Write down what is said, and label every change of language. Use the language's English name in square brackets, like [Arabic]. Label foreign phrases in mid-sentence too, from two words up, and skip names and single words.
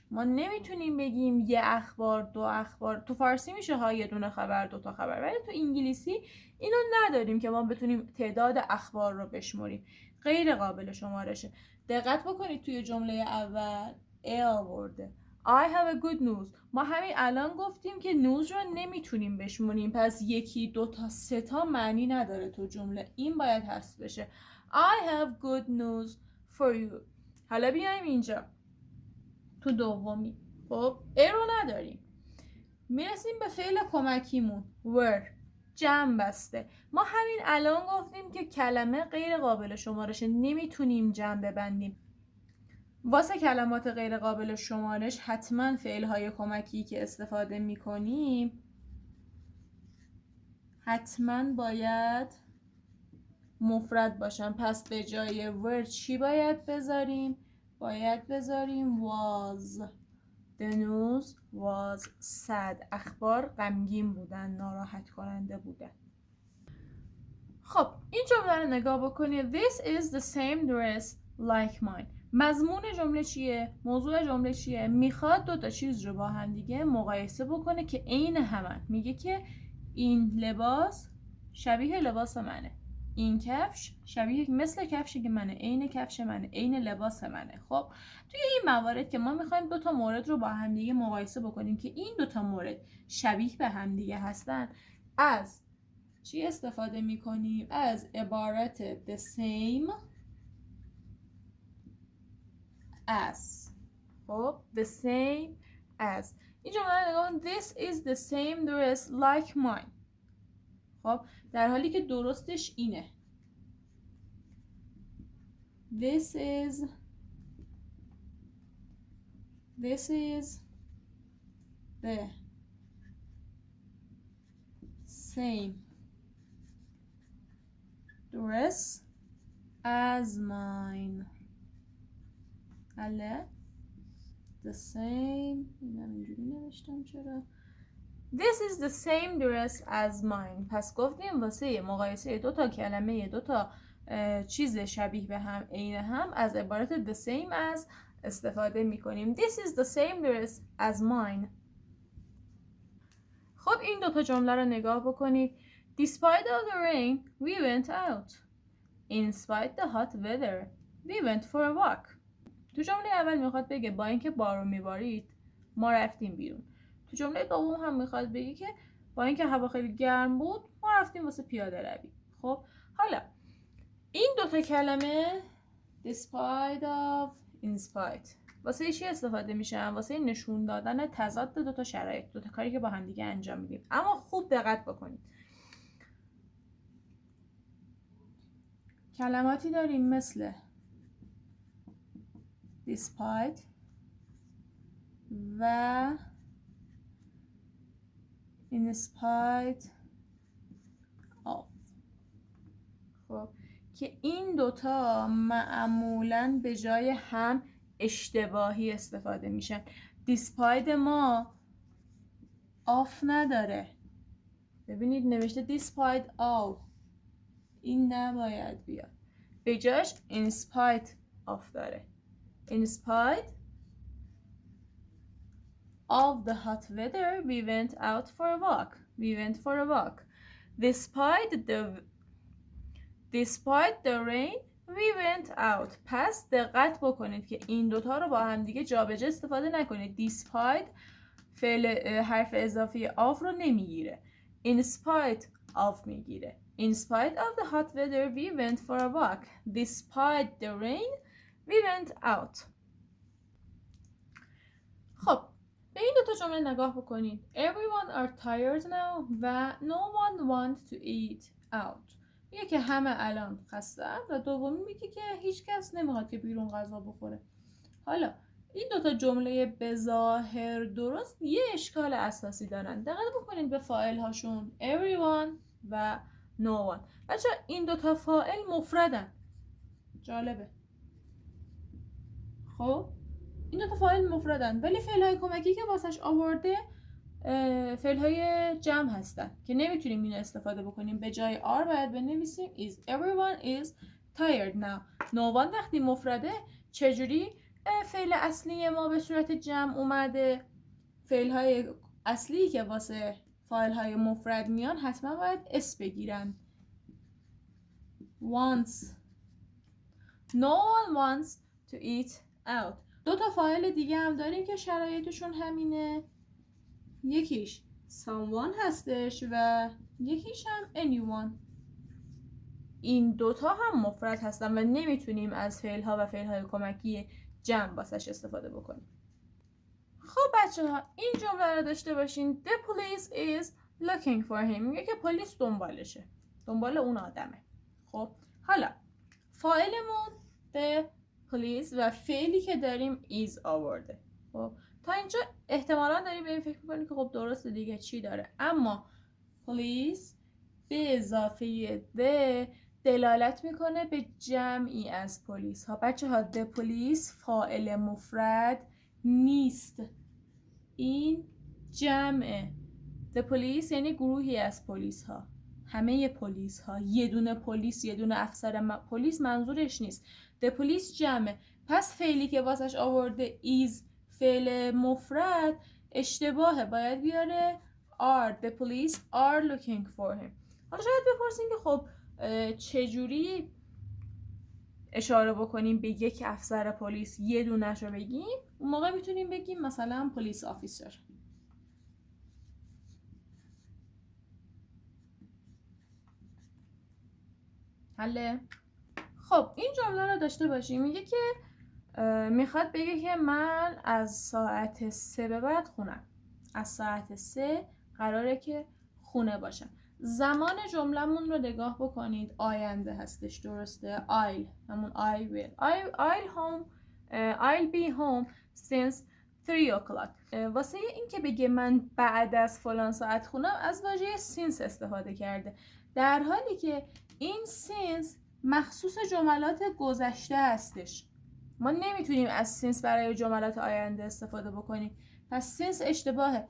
[Persian] ما نمیتونیم بگیم یه اخبار، دو اخبار. تو فارسی میشه ها یه دونه خبر، دو تا خبر، ولی تو انگلیسی اینو نداریم که ما بتونیم تعداد اخبار رو بشمریم. غیر قابل شمارشه. دقت بکنید توی جمله اول ا آورده [English] I have a good news. [Persian] ما همین الان گفتیم که news رو نمیتونیم بشمریم، پس یکی، دو تا، سه تا معنی نداره تو جمله، این باید حذف بشه. [English] I have good news for you. [Persian] حالا بیایم اینجا تو دومی. خب ا رو نداریم، میرسیم به فعل کمکیمون were، جمع بسته. ما همین الان گفتیم که کلمه غیر قابل شمارشه، نمیتونیم جمع ببندیم. واسه کلمات غیر قابل شمارش حتما فعل‌های کمکی که استفاده میکنیم حتما باید مفرد باشن. پس به جای were چی باید بذاریم؟ باید بذاریم was. [English] The news was sad. [Persian] اخبار غمگین بودن، ناراحت کننده بودن. خب این جمله رو نگاه بکنید. [English] This is the same dress like mine. [Persian] مضمون جمله چیه؟ موضوع جمله چیه؟ میخواد دو تا چیز رو با هم دیگه مقایسه بکنه که عین همن. میگه که این لباس شبیه لباس منه، این کفش شبیه مثل کفشی که منه، عین کفش منه، عین لباس منه. خب توی این موارد که ما میخوایم دو تا مورد رو با هم دیگه مقایسه بکنیم که این دو تا مورد شبیه به هم دیگه هستن، از چی استفاده میکنیم؟ از عبارت [English] the same as. خب the same as. [Persian] این جمله نگاه کن. [English] This is the same dress like mine. [Persian] خب در حالی که درستش اینه [English] This is the same dress as mine. حالا the same. [Persian] اینم اینجوری نوشتم چرا. [English] This is the same dress as mine. [Persian] پس گفتیم واسه مقایسه دو تا کلمه، دو تا چیز شبیه به هم، عین هم، از عبارت [English] the same as [Persian] استفاده میکنیم. [English] This is the same dress as mine. [Persian] خب این دو تا جمله رو نگاه بکنید. [English] Despite of the rain, we went out. In spite the hot weather, we went for a walk. [Persian] تو جمله اول میخواد بگه با اینکه بارون میبارید ما رفتیم بیرون. تو جمله دوم هم میخواد بگه که با اینکه هوا خیلی گرم بود ما رفتیم واسه پیاده روی. خب حالا این دوتا کلمه [English] despite of in spite [Persian] واسه چی استفاده میشن؟ واسه نشون دادن تضاد دوتا شرایط، دوتا کاری که با هم دیگه انجام میدیم. اما خوب دقت بکنید. کلماتی داریم مثل despite و [English] in spite of. [Persian] خب که این دوتا معمولاً به جای هم اشتباهی استفاده میشن. despite ما of نداره. ببینید نوشته [English] despite of. [Persian] این نباید بیاد. به جاش [English] in spite of [Persian] داره. [English] In spite of the hot weather, we went out for a walk. We went for a walk. Despite the rain, we went out. [Persian] پس دقت بکنید که این دوتا رو با هم دیگه جابجا استفاده نکنید. Despite فعل حرف اضافی of رو نمیگیره. [English] In spite of میگیره. In spite of the hot weather, we went for a walk. Despite the rain, we went out. [Persian] خب به این دوتا جمله نگاه بکنید. [English] Everyone are tired now و no one wants to eat out. [Persian] میگه که همه الان خسته‌اند و دومی میگه که هیچ کس نمیخواد که بیرون غذا بخوره. حالا این دوتا جمله به ظاهر درست یه اشکال اساسی دارن. دقت بکنید به فاعل هاشون everyone و [English] no one. [Persian] بچه این دوتا فاعل مفردن. جالبه. خب این دوتا فاعل مفردن ولی فعل‌های کمکی که واسش آورده فعل‌های جمع هستن که نمیتونیم اینو استفاده بکنیم. به جای [English] are [Persian] باید بنویسیم [English] is. Everyone is tired now. No one [Persian] وقتی مفرده چجوری فعل اصلی ما به صورت جمع اومده؟ فعل‌های اصلی که واسه فاعل‌های مفرد میان حتما باید اس بگیرن. [English] wants. No one wants to eat out. [Persian] دو تا فاعل دیگه هم داریم که شرایطشون همینه. یکیش someone هستش و یکیش هم anyone. این دوتا هم مفرد هستن و نمیتونیم از فعل‌ها و فعل‌های کمکی جمع واسش استفاده بکنیم. خب بچه‌ها این جمله رو داشته باشین. [English] The police is looking for him. [Persian] میگه که پلیس دنبالشه. دنبال اون آدمه. خب حالا فاعلمون [English] the police [Persian] و فعلی که داریم is آورده. خب تا اینجا احتمالاً داریم به این فکر می‌کنیم که خب درسته دیگه چی داره. اما police به اضافه the دلالت میکنه به جمعی از پلیس ها. بچه ها [English] the police [Persian] فاعل مفرد نیست. این جمعه. [English] the police [Persian] یعنی گروهی از پلیس ها. همه پلیس ها. یه دونه پلیس، یه دونه افسر پلیس منظورش نیست. [English] the police [Persian] جمعه. پس فعلی که واسش آورده is فعل مفرد اشتباهه. باید بیاره are. [English] The police are looking for him. [Persian] حالا شاید بپرسیم که خب چجوری اشاره بکنیم به یک افسر پلیس یه دونش رو بگیم؟ اون موقع میتونیم بگیم مثلا [English] police officer. [Persian] حله؟ خب این جمله رو داشته باشیم. میگه که میخواد بگه که من از ساعت 3 به بعد خونم. از ساعت 3 قراره که خونه باشم. زمان جمله‌مون رو نگاه بکنید. آینده هستش درسته. [English] I'll همون I will. I'll be home since 3 o'clock. [Persian] واسه این که بگه من بعد از فلان ساعت خونم از واژه since استفاده کرده. در حالی که این since مخصوص جملات گذشته هستش. ما نمیتونیم از since برای جملات آینده استفاده بکنیم، پس since اشتباهه.